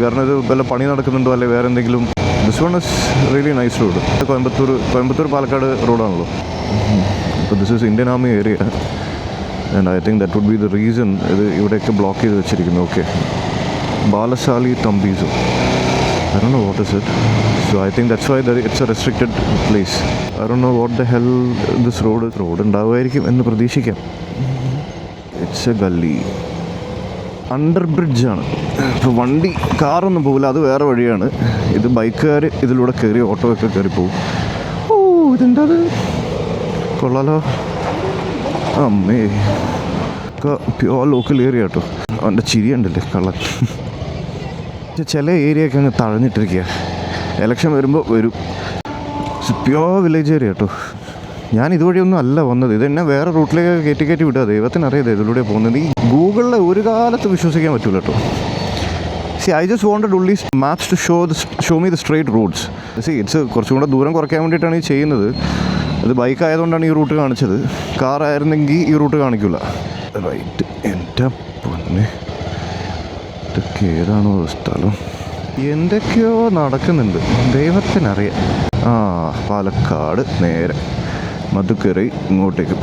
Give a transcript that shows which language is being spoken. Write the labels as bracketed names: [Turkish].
[Malayalam] കാരണം ഇത് വല്ല പണി നടക്കുന്നുണ്ടോ അല്ലെങ്കിൽ വേറെ എന്തെങ്കിലും. [English] This one is really nice road. [Malayalam] Coimbatore Palakkad റോഡാണല്ലോ. അപ്പോൾ [English] this is Indian army area and I think that would be the reason [Malayalam] ഇത് ഇവിടെയൊക്കെ ബ്ലോക്ക് ചെയ്ത് വെച്ചിരിക്കുന്നു. [English] Okay, ബാലസാലി തമ്പീസു. I don't know what is it. So I think that's why it's a restricted place. I don't know what the hell this road is. [Malayalam] Road ഉണ്ടാവുമായിരിക്കും എന്ന് പ്രതീക്ഷിക്കാം. [English] It's a gully. [Malayalam] Under ബ്രിഡ്ജാണ്. ഇപ്പോൾ വണ്ടി കാറൊന്നും പോകില്ല, അത് വേറെ വഴിയാണ്. ഇത് ബൈക്കുകാർ ഇതിലൂടെ കയറി ഓട്ടോ ഒക്കെ കയറി പോകും. ഓ ഇതെന്താ അത്? കൊള്ളാലോ. അമ്മേ, ഒക്കെ പ്യോർ ലോക്കൽ ഏരിയ കേട്ടോ. അവൻ്റെ ചിരി ഉണ്ടല്ലേ കള്ളൻ. ചില ഏരിയയൊക്കെ അങ്ങ് തഴഞ്ഞിട്ടിരിക്കുക. എലക്ഷൻ വരുമ്പോൾ വരും. പ്യോർ വില്ലേജ് ഏരിയ കേട്ടോ. ഞാൻ ഇതുവഴിയൊന്നും അല്ല വന്നത്. ഇതെന്നെ വേറെ റൂട്ടിലേക്ക് കയറ്റി വിടുക. ദൈവത്തിനറിയാതെ ഇതിലൂടെ പോകുന്നത്. ഈ ഗൂഗിളിൽ ഒരു കാലത്ത് വിശ്വസിക്കാൻ പറ്റില്ല കേട്ടോ. [English] I just wanted only maps to show me the straight roads. [Malayalam] It's കുറച്ചും കൂടെ ദൂരം കുറയ്ക്കാൻ വേണ്ടിയിട്ടാണ് ഈ ചെയ്യുന്നത്. അത് ബൈക്ക് ആയതുകൊണ്ടാണ് ഈ റൂട്ട് കാണിച്ചത്. കാർ ആയിരുന്നെങ്കിൽ ഈ റൂട്ട് കാണിക്കില്ല. റൈറ്റ്. എൻ്റെ പൊന്നെ, ഇതൊക്കെ ഏതാണോ സ്ഥലം? എന്തൊക്കെയോ നടക്കുന്നുണ്ട്, ദൈവത്തിനറിയാം. പാലക്കാട് നേരെ മധുക്കരൈ ഇങ്ങോട്ടേക്ക്.